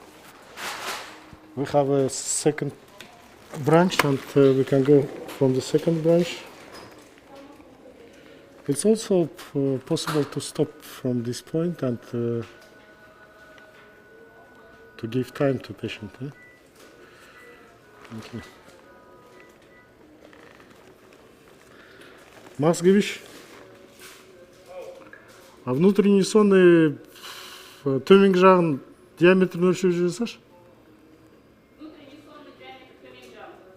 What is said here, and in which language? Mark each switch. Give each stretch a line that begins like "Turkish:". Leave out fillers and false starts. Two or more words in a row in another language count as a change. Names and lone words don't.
English: We have a second branch and we can go from the second branch. It's also possible to stop from this point and to give time to patient. Huh? Okay. Мозгович.
Russian: А внутренний сонный
Kazakh: төменгі жағын диаметрін өлшеп жүрсаш?
Russian: Внутренний сонный
Kazakh: диаметр төмен жағы.